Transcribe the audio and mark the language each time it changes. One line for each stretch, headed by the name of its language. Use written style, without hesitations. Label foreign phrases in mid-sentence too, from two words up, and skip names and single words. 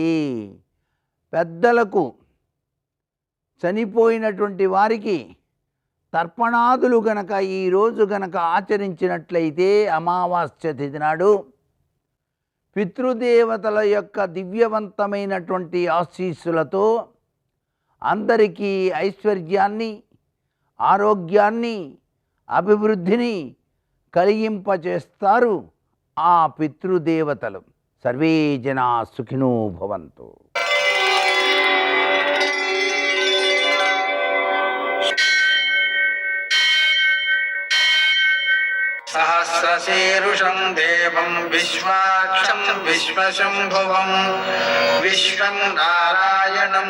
Telugu: పెద్దలకు, చనిపోయినటువంటి వారికి తర్పణాదులు గనక ఈరోజు గనక ఆచరించినట్లయితే అమావాస్య తిథి నాడు పితృదేవతల యొక్క దివ్యవంతమైనటువంటి ఆశీస్సులతో అందరికీ ఐశ్వర్యాన్ని, ఆరోగ్యాన్ని, అభివృద్ధిని కలిగింపచేస్తారు ఆ పితృదేవతలు.
Sanskrit: సర్వే జనా సుఖినో భవంతు. सहस्रशीर्षं देवं विश्वाक्षं विश्वशम्भुवं विश्वं नारायणं